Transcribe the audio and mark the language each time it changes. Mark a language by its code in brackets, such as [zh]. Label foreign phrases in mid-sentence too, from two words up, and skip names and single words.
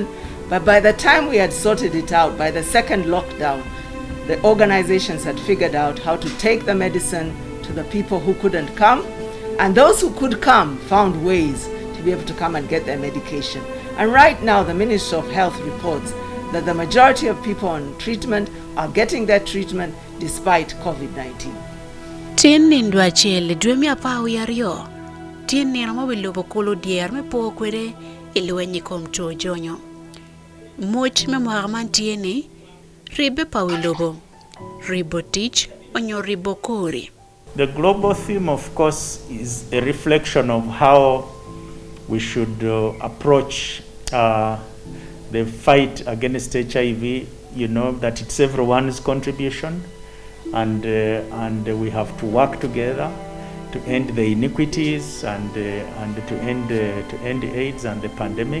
[en] But by the time we had sorted it out, by the second lockdown, the organizations had figured out how to take the medicine to the people who couldn't come. And those who could come found ways to be able to come and get their medication. And right now, the Ministry of Health reports that the majority of people on treatment are getting their treatment despite COVID-19. [alz] Tien nindwa chele dwemi apawi yario. Tien niramo wilobo kolo dier me po kwere iluenyi kom tuo jonyo. Moch me muharman tieni ribe pawilobo. Ribo tich onyo ribo kori. [en] The global theme, of course, is a reflection of how we should approach the fight against HIV, that it's everyone's contribution. and we have to work together to end the iniquities and to end AIDS and the pandemic.